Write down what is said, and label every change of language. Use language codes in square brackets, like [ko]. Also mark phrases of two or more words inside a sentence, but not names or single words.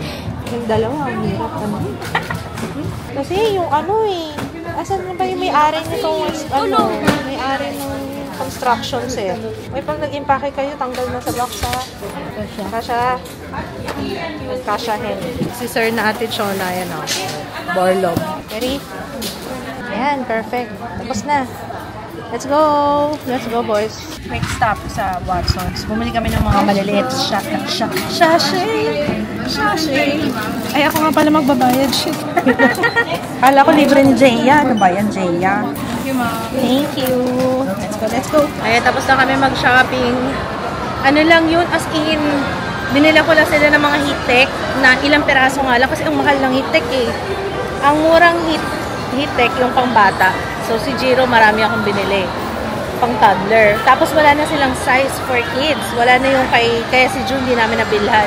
[tl] Yung dalawa, ang hirap naman. Kasi yung asan na ba yung may-ari nitong, may-ari ng [en] construction set. [tl] May pag nag-impake kayo, tanggal na sa box ha. Kasyahin. Si Sir na Ate Chona, yan o. Borlog. Ready? Ayan, perfect. Tapos na. [en] Let's go! Let's go, boys. Next stop sa Watson's. [tl] Bumili kami ng mga maliliit. Sachet! Ay, ako nga pala magbabayad. Shit. Kala ko libre ni Jaya. Ano ba yan, Jaya? [en] Thank you. Let's go. [tl] Ay, tapos na kami mag-shopping. Ano lang yun, [en] as in, [tl] binila ko lang sila ng mga heat-tech na ilang peraso nga lang kasi ang mahal ng heat-tech eh. Ang murang heat-tech yung pang bata. So, si Jiro, marami akong binili. Pang toddler. Tapos, wala na silang [en] size for kids. [tl] Wala na yung kaya si June, di namin nabilhan.